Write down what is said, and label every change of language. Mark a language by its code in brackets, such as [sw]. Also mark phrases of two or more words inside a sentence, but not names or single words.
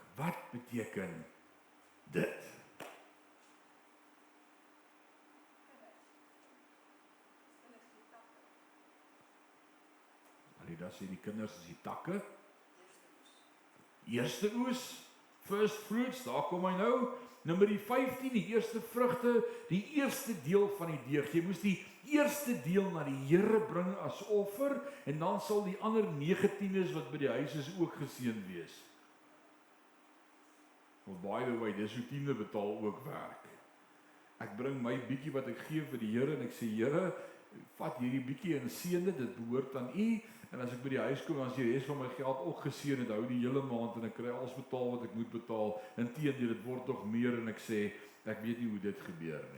[af] Wat beteken dit? Alida sê die kinders is die takke. Eerste oes, [en] first fruits, [af] daar kom hy nou. Nommer 15, die eerste vrugte, die eerste deel van die deeg. Jy moes die eerste deel na die Here bring as offer, en dan sal die ander 19's wat by die huis is ook geseën wees. [en] Well, by the way, [af] dis hoe tiende betaal ook werk. Ek bring my bietjie wat ek gee vir die Here en ek sê, Here, vat hierdie bietjie en seën dit behoort aan U. En as ek by die huis kom, dan is die res van my geld ook geseën, dit hou die hele maand en ek kry alles betaal wat ek moet betaal. Inteendeel, dit word nog meer en ek sê, ek weet nie hoe dit gebeur nie.